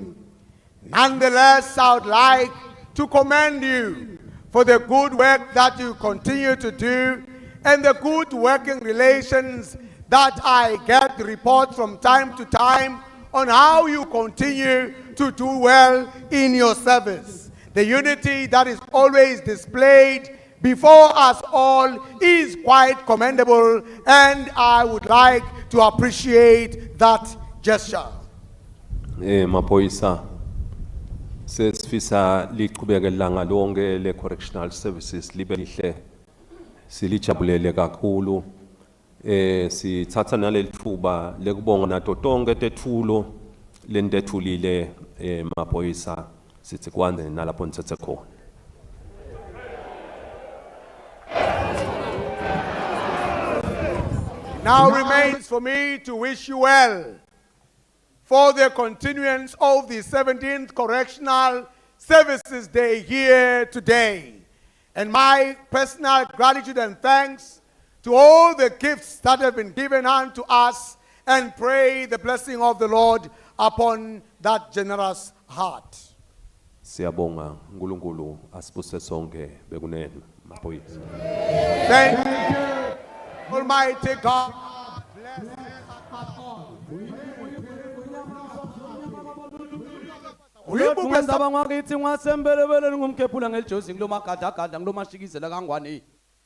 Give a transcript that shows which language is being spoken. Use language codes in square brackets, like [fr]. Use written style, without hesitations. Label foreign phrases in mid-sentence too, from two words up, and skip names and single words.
[en] Nonetheless, I would like to commend you for the good work that you continue to do and the good working relations that I get reports from time to time on how you continue to do well in your service. The unity that is always displayed before us all is quite commendable, and I would like to appreciate that gesture. [ss] Maphoyisa sesifisa liqhubeke ilanga lonke le [en] correctional services [ss] libe lihle silijabulele kakhulu sithatha naleli thuba lekubonga nato tonke tethulo lentethulile maphoyisa sithi kwanze nalapho nithethe khona. [en] Now remains for me to wish you well for the continuance of the 17th Correctional Services Day here today. And my personal gratitude and thanks to all the gifts that have been given unto us, and pray the blessing of the Lord upon that generous heart. [ss] Siyabonga uNkulunkulu asibuse sonke bekunene maphoyisa. [en] Thank you, Almighty God. Bless us all. [ss] Uyibukeza abangwakithi ngwasembelebele ngumkhephula ngelijosi ngilomagada ngilomashikizela kangwane.